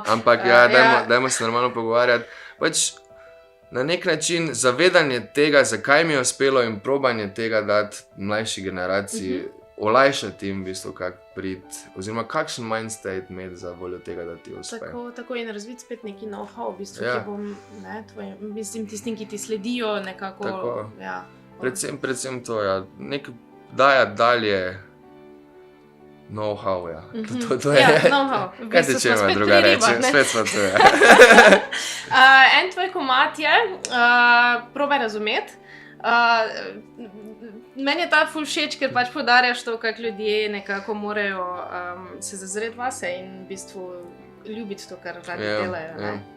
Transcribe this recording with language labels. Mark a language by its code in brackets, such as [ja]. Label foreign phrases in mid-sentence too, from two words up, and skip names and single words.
[sl] Ampak dajmo se normalno pogovarjati. Pač na nek način zavedanje tega, zakaj mi je uspelo in probanje tega dati mlajši generaciji, olajšati jim v bistvu kak priti, oziroma kakšen mindstate imeti za voljo tega, da ti uspe. Tako in razviti spet neki know-how, v bistvu, ki bom, mislim, tistim, ki ti sledijo nekako. Tako. Predvsem to, ja. Dajati dalje know-how, ja. To je. Ja, know-how. Kaj te če ima druga reči? Spet smo to, ja. En tvoj komad je, probaj razumeti. Meni je ta ful všeč, ker pač poudarjaš to, kako ljudje nekako morajo se zazreti vase in v bistvu ljubiti to, kar radi delajo.